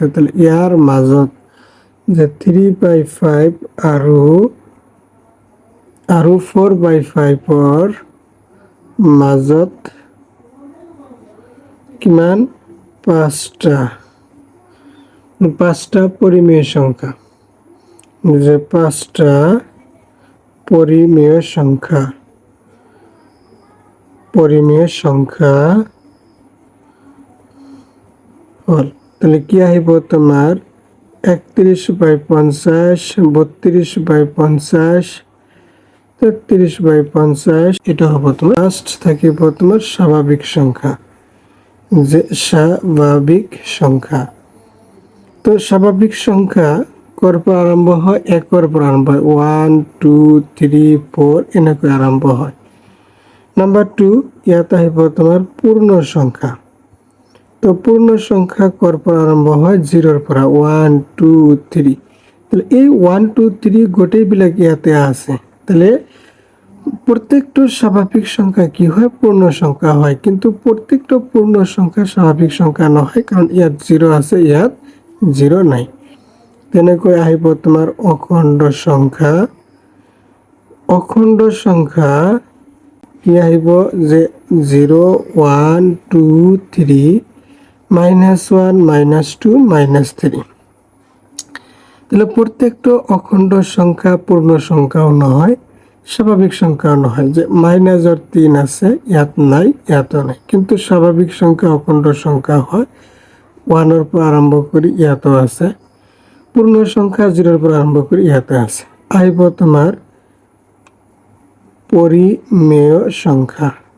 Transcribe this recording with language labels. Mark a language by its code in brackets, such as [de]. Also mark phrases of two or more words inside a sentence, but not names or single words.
[as] তাহলে ইয়াৰ মাজত যে 3/5 আৰু 4/5 মাজত কিমান 5টা পৰিমেয় সংখ্যা, যে 5টা পৰিমেয় সংখ্যা হল। তাহলে কি আহিব তোমাৰ 31/50, 32/50, 33/50। এটা হ'ব তোমাৰ লাস্ট থাকিব তোমাৰ স্বাভাবিক সংখ্যা, যে স্বাভাবিক সংখ্যা। তো স্বাভাবিক সংখ্যা কৰ পৰা আৰম্ভ হয়? 1ৰ পৰা আৰম্ভ হয়। 1 2 3 4 এনেকৈ আৰম্ভ হয়। নাম্বাৰ 2, ইয়াত আহিব তোমাৰ পূৰ্ণ সংখ্যা। তো পূর্ণ সংখ্যা কৰ পৰা আৰম্ভ হয়? 0ৰ পৰা। 1 2 3। তাহলে এই 1 2 3 গোটেইবিলাক ইয়াতে আছে। তাহলে প্রত্যেকটা স্বাভাবিক সংখ্যা কি হয়? পূর্ণ সংখ্যা হয়। কিন্তু প্রত্যেকটা পূর্ণ সংখ্যা স্বাভাবিক সংখ্যা নহয়, কারণ ইয়াত 0 আছে, ইয়াত 0 নাই। তেনেকৈ আহিব তোমাৰ অখণ্ড সংখ্যা। অখণ্ড সংখ্যা কি আহিব? যে 0 1 2 3 -1 -2 -3। তাহলে প্রত্যেকটা অখণ্ড সংখ্যা পূর্ণ সংখ্যাও নহয়, স্বাভাবিক সংখ্যাও নহয়। যে -3 আছে, ইয়াত নাই, ইয়াতো নাই। কিন্তু স্বাভাবিক সংখ্যা অখণ্ড সংখ্যা হয়। 1ৰ পৰা আৰম্ভ কৰি ইয়াতো আছে। পূর্ণ সংখ্যা 0ৰ পৰা আৰম্ভ কৰি ইয়াতে আছে। আহিব তোমাৰ পরিমেয় সংখ্যা।